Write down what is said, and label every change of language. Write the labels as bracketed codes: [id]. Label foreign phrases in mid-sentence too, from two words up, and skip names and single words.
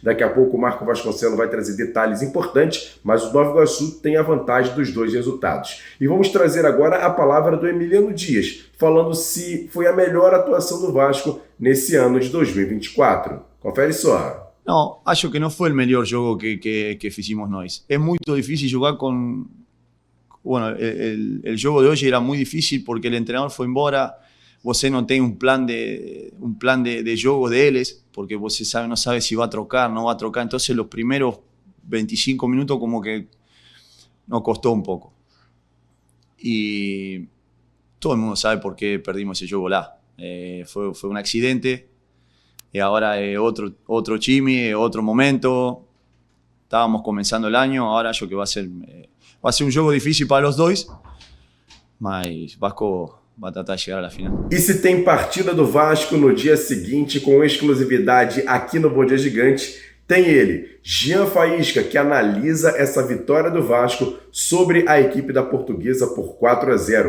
[pt] Daqui a pouco o Marco Vasconcelos vai trazer detalhes importantes, mas o Nova Iguaçu tem a vantagem dos 2 resultados. E vamos trazer agora a palavra do Emiliano Dias, falando se foi a melhor atuação do Vasco nesse ano de 2024. Confere só. [es] No, [pt] acho que [es] no fue el mejor juego que hicimos nós. Es muy difícil jugar con... Bueno, el juego de hoy era muy difícil porque el entrenador fue embora. Você no tiene un plan de juego de ellos, porque você no sabe si va a trocar, no va a trocar. Entonces los primeros 25 minutos como que nos costó un poco. Y todo el mundo sabe por qué perdimos ese juego lá. Fue un accidente. Y ahora otro chimi, otro momento. Estábamos comenzando el año, ahora yo que va a ser un juego difícil para los dois, [pt] mas Vasco vai tratar de chegar à final. E se tem partida do Vasco no dia seguinte com exclusividade aqui no Bom Dia Gigante, tem ele, Jean Faísca, que analisa essa vitória do Vasco sobre a equipe da Portuguesa por 4-0.